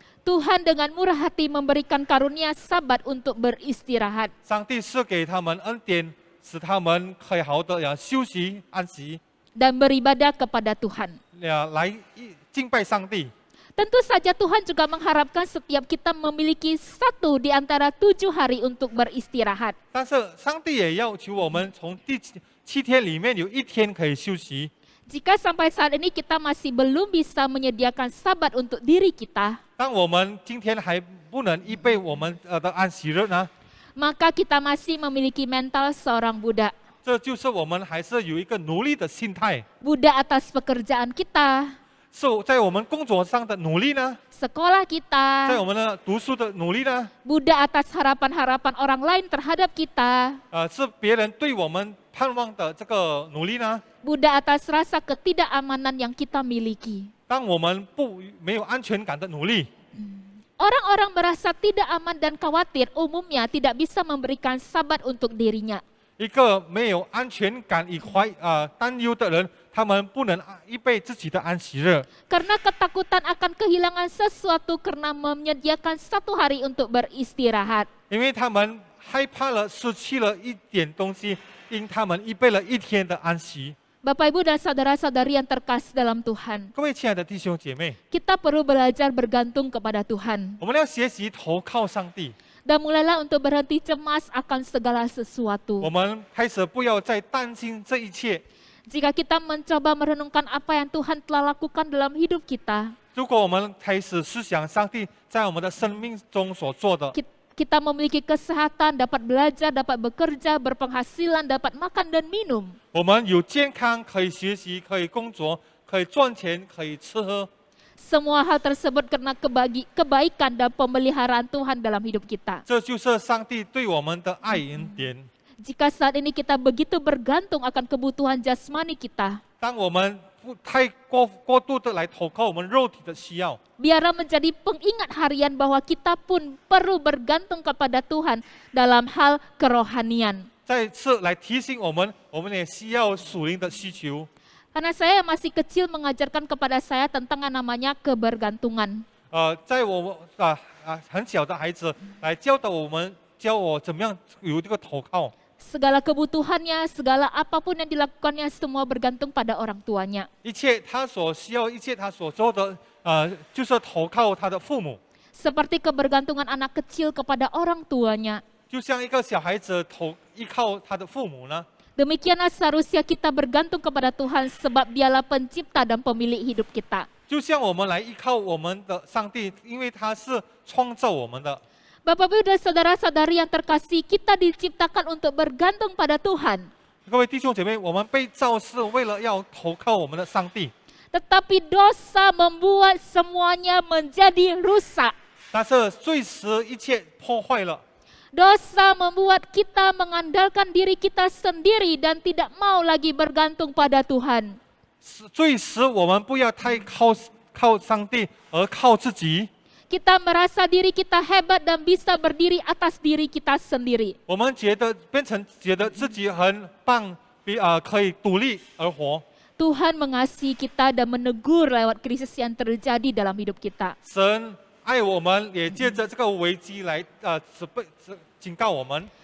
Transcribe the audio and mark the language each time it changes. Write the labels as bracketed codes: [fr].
[id] Tuhan dengan murah hati memberikan karunia sabat untuk beristirahat. [zh] 上帝是给他们恩典，使他们可以好的休息安息， [id] Dan beribadah kepada Tuhan. [zh] 来敬拜上帝。 [id] Tentu saja Tuhan juga mengharapkan setiap kita memiliki 1 di antara 7 hari untuk beristirahat. [zh] 但是上帝也要求我们从第7天里面有1天可以休息。 [id] Jika sampai saat ini kita masih belum bisa menyediakan sabat untuk diri kita, [zh] 当我们今天还不能预备我们的安息日呢， [id] maka kita masih memiliki mental seorang budak. [zh] 这就是我们还是有一个奴隶的心态， [id] Budak atas pekerjaan kita, [zh] 是在我们工作上的努力呢， [id] sekolah [zh] 在 [id] kita, [zh] 我们的读书的努力呢， [id] budak atas harapan-harapan orang lain terhadap kita, [zh] 是别人对我们盼望的这个努力呢。 [id] budak atas rasa ketidakamanan yang kita miliki. [zh] 当我们没有安全感的努力， [id] Orang-orang merasa tidak aman dan khawatir umumnya tidak bisa memberikan sabat untuk dirinya. [zh] 一个没有安全感与担忧的人，他们不能预备自己的安息日， [id] Karena ketakutan akan kehilangan sesuatu karena menyediakan 1 hari untuk beristirahat. [zh] 因为他们害怕了失去了一点东西，因他们预备了1天的安息。 [id] Bapak Ibu dan saudara-saudari yang terkasih dalam Tuhan, [zh] 各位亲爱的弟兄姐妹， [id] kita perlu belajar bergantung kepada Tuhan. [zh] 我们要学习投靠上帝， [id] Dan mulailah untuk berhenti cemas akan segala [zh] 我 [id] sesuatu. [zh] 们开始不要再担心这一切。 [id] Jika kita mencoba merenungkan apa yang Tuhan telah lakukan dalam hidup kita, [zh] 如果我们开始思想上帝在我们的生命中所做的， [id] kita memiliki kesehatan, dapat belajar, dapat bekerja, berpenghasilan, dapat makan dan minum. [zh] 我们有健康，可以学习，可以工作，可以赚钱，可以吃喝。 [id] Semua hal tersebut karena kebaikan dan pemeliharaan Tuhan dalam hidup kita. [zh] 这就是上帝对我们的爱恩典。 [id] Jika saat ini kita begitu bergantung akan kebutuhan jasmani kita, [zh] 当我们不太过度的来投靠我们肉体的需要， [id] biarlah menjadi pengingat harian bahwa kita pun perlu bergantung kepada Tuhan dalam hal kerohanian. [zh] 再次来提醒我们，我们也需要属灵的需求。 [id] Karena saya masih kecil mengajarkan kepada saya tentang yang namanya kebergantungan. [zh] 在我很小的孩子来教我怎么样有这个投靠。 [id] Segala kebutuhannya, segala apapun yang dilakukannya semua bergantung pada orang tuanya. [zh] 一切他所需要，一切他所做的，就是投靠他的父母。 [id] Seperti kebergantungan anak kecil kepada orang tuanya. [zh] 就像一个小孩子依靠他的父母呢， [id] Demikianlah seharusnya kita bergantung kepada Tuhan sebab Dialah pencipta dan pemilik hidup kita. [zh] 就像我们来依靠我们的上帝，因为他是创造我们的。 [id] Bapak Ibu dan saudara-saudari yang terkasih, kita diciptakan untuk bergantung pada Tuhan. [zh] 各位弟兄姐妹，我们被造是为了要投靠我们的上帝， [id] Tetapi dosa membuat semuanya menjadi rusak. [zh] 但是罪使一切破坏了。 [id] Dosa membuat kita mengandalkan diri kita sendiri dan tidak mau lagi bergantung pada Tuhan. [zh] 罪使我们不要太靠上帝，而靠自己。 [id] Kita merasa diri kita hebat dan bisa berdiri atas diri kita sendiri. [zh] 我们变成觉得自己很棒，可以独立而活。 [id] Tuhan mengasihi kita dan menegur lewat krisis yang terjadi dalam hidup kita. [zh] 神爱我们，也借着这个危机来警告我们。